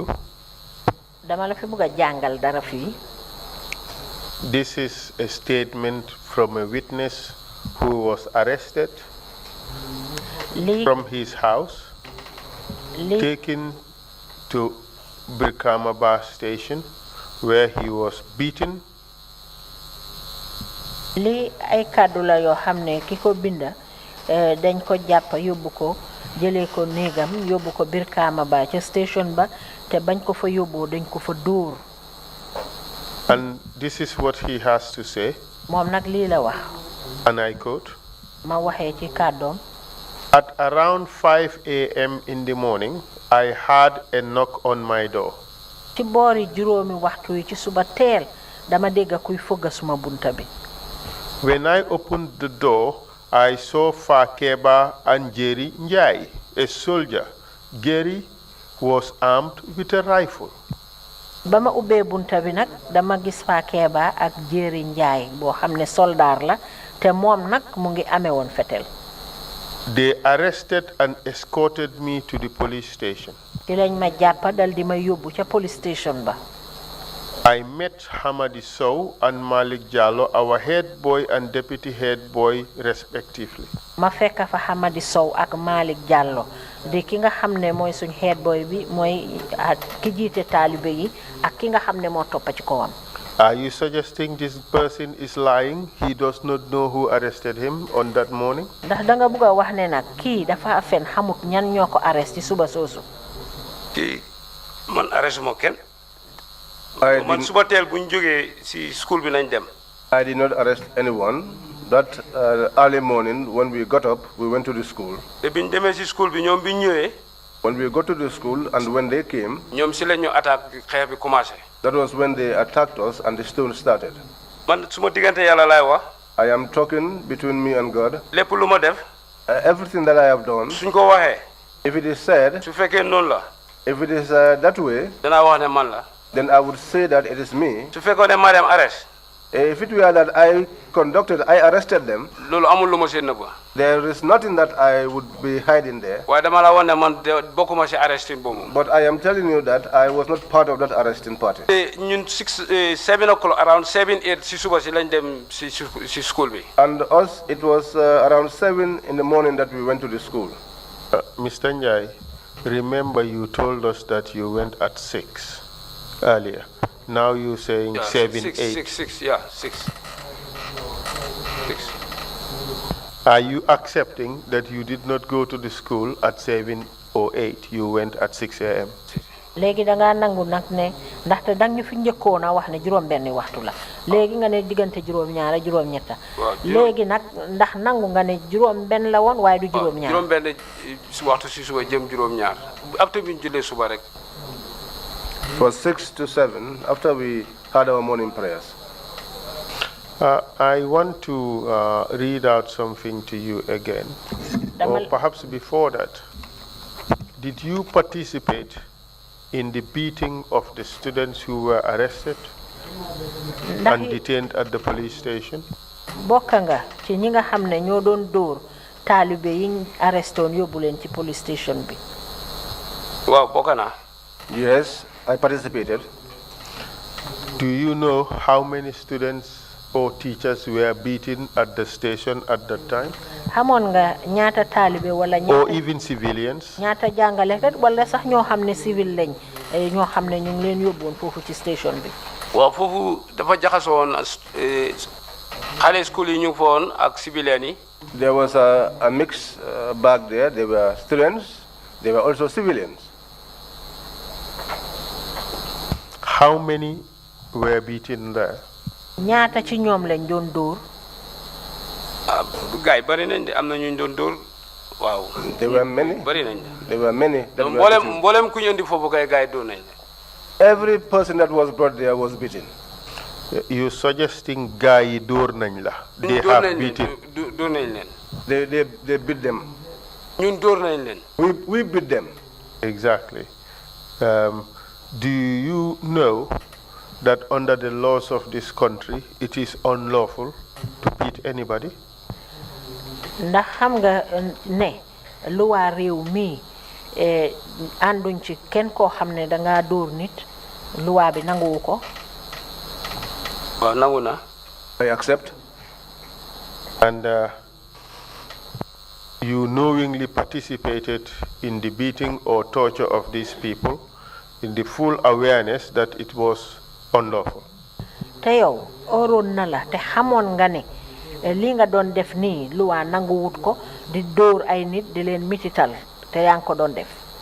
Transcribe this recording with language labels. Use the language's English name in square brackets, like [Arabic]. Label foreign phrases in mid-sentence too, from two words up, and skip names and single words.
[Wolof] dama la fi bëgg a jàngal dara fii [English] This is a statement from a witness who was arrested [Wolof] lii [English] from his house taken to Brikama bus station where he was beaten. [Wolof] Li ay kàddu la yoo xam ne ki ko binda dañ ko jàpp yóbbu ko jëlee ko néegam yóbbu ko Brikama ba ca station ba te bañ ko fa yóbboo dañ ko fa dóor. [English] And this is what he has to say. [Wolof] Moom nag lii la wax. [English] And I quote. [Wolof] Ma waxee ci kàddoom. [English] At around 5 a.m. in the morning, I heard a knock on my door. [Wolof] Ci boori juróomi waxtu yi ci suba teel dama dégg kuy fëgg suma bunta bi. [English] When I opened the door, I saw Fakeba and Jerry Njai, a soldier. Jerry was armed with a rifle. [Wolof] Bama ubbee bunta bi nag dama gis Fakeba ak Jerry Njai boo xam ne soldaar la te moom nag mu ngi amee woon fetel. [English] They arrested and escorted me to the police station. [Wolof] Ci lañ ma jàppa dal di ma yóbbu ca [English] police station [Wolof] ba. [English] I met Hamadi Sow and Malik Jallo, our head boy and deputy head boy, respectively. [Wolof] Ma fekk fa Hamadi Sow ak Malik Jallo di ki nga xam ne mooy suñ [English] head boy [Wolof] bi mooy ki jiite taalibe yi ak ki nga xam ne moo toppa ci kawam. [English] Are you suggesting this person is lying? He does not know who arrested him on that morning? [Wolof] Ndax da nga bëgg a wax ne nag kii dafa fen xamut ñan ñoo ko arrest ci suba soosu. Kii man arrest mo kenn. Man suba teel bu ñu jógee ci school bi nañ dem. [English] I did not arrest anyone. That early morning, when we got up, we went to the school. [Wolof] Te biñ demee ci school bi ñoom biñ ñëwee. [English] When we got to the school and when they came, [Wolof] ñoom ci la ñu attaque xeex bi commencé. [English] that was when they attacked us and the stone started. [Wolof] Man suma diggante Yàlla laay wax. [English] I am talking between me and God. [Wolof] Lépp lu ma def. [English] Everything that I have done, [Wolof] suñ ko waxee. [English] if it is said, [Wolof] su fekkee noonu la. [English] if it is that way, [Wolof] danaa wax ne man la. [English] then I would say that it is me. [Wolof] su fekkoon ne ma dem arrest. [English] If it were that I arrested them, [Wolof] loolu amul lu ma seen nëbba. [English] there is nothing that I would be hiding there. [Wolof] waaye dama la wax ne man bokkuma ci arresting boobu. [English] But I am telling you that I was not part of that arresting party. [Wolof] ñun 7 [English] o'clock around [Wolof] 7 8 ci suba si lañ dem ci school bi. [English] And us, it was around 7 in the morning that we went to the school. Mr. Njai, remember you told us that you went at 6 earlier. Now you're saying 7, 8. 6. Are you accepting that you did not go to the school at 7 or 8? You went at 6 a.m.? [Wolof] Léegi da nga nangu nag ne ndaxte dang ñu fi njëkkoon a wax ne juróom benni waxtu la léegi nga ne diggante juróom ñaar juróom ñetta léegi nag ndax nangu nga ne juróom benn la woon waaye du juróom ñaar juróom benn waxtu si suba jëm juróom ñaar after bi ñu jullee suba rek. [English] It was 6 to 7 after we had our morning prayers. I want to read out something to you again. Or perhaps before that, did you participate in the beating of the students who were arrested and detained at the police station? [Wolof] Bokka nga ci ñi nga xam ne ñoo doon dóor taalibe yi arresté woon yóbbu leen ci [English] police station [Wolof] bi. Waaw bokka naa. [English] Yes, I participated. Do you know how many students or teachers were beaten at the station at that time? [Wolof] Xamoon nga ñaata taalibe wala [English] or even civilians? [Wolof] ñaata jàngalekat wala sax ñoo xam ne civil lañ ñoo xam ne ñu ngi leen yóbbuwoon foofu ci station bi. Waaw foofu dafa jaxasoo woon xale school yi ñu fa woon ak civilian yi. [English] There was a mix back there. There were students, there were also civilians. How many were beaten there? [Wolof] ñaata ci ñoom lañ doon dóor. Gaay bari nañ de am na ñu doon dóor waaw. [English] There were many. [Wolof] Bari nañ. [English] There were many. [Wolof] Mboolem ku ñu indi foofu kay gaay dóor nañ. [English] Every person that was brought there was beaten. You suggesting [Wolof] gaay dóor nañ la? [English] They have beaten. [Wolof] Dóor nañ leen. [English] They beat them. [Wolof] ñun dóor nañ leen. [English] We beat them. Exactly. Do you know that under the laws of this country, it is unlawful to beat anybody? [Wolof] Ndax xam nga ne luwaa réew mi ànduñ ci kenn koo xam ne danga dóor nit luwaa bi nanguwu ko. Waaw nangu na. [English] I accept. And you knowingly participated in the beating or torture of these people in the full awareness that it was unlawful. [Wolof] te yow oroon na la te xamoon nga ne li nga doon def nii luwaa nangu wut ko di dóor ay nit di leen mitital te yaa ngi ko doon def.